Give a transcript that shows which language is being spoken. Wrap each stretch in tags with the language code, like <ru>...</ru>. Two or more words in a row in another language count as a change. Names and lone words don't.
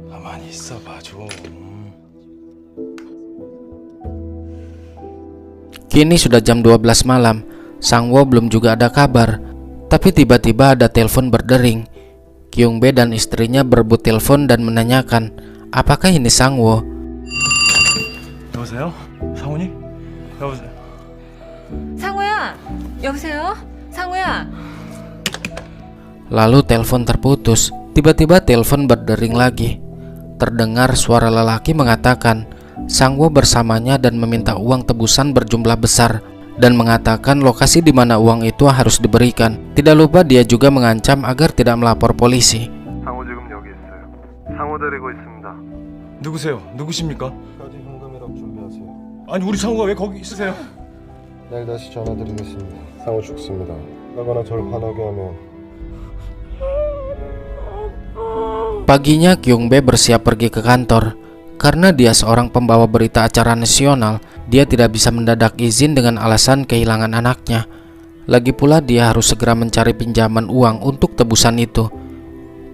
<id>Kini sudah jam 12 malam. Sang-woo belum juga ada kabar. Tapi tiba-tiba ada telepon berdering. Kyung-bae dan istrinya berebut telepon dan menanyakan, apakah ini Sang-woo?</id> <ko>여보세요? 상훈이? 여보세요? 상우야, 여보세요? 상우야.</ko> <id>Lalu telepon terputus. Tiba-tiba telepon berdering lagi. Terdengar suara lelaki mengatakan Sang-woo bersamanya dan meminta uang tebusan berjumlah besar dan mengatakan lokasi di mana uang itu harus diberikan. Tidak lupa dia juga mengancam agar tidak melapor polisi.</id> <ko>상호 지금 여기 있어요. 상호 데리고 있습니다. 누구세요? 누구십니까? 까지 현금이랑 준비하세요. 아니 우리 상우가 왜 거기 있으세요? 내일 다시 전화드리겠습니다. 상호 죽습니다. 하거나 절 화나게 하면.</ko> <id>Paginya Kyung-bae bersiap pergi ke kantor. Karena dia seorang pembawa berita acara nasional, dia tidak bisa mendadak izin dengan alasan kehilangan anaknya. Lagi pula dia harus segera mencari pinjaman uang untuk tebusan itu.</id>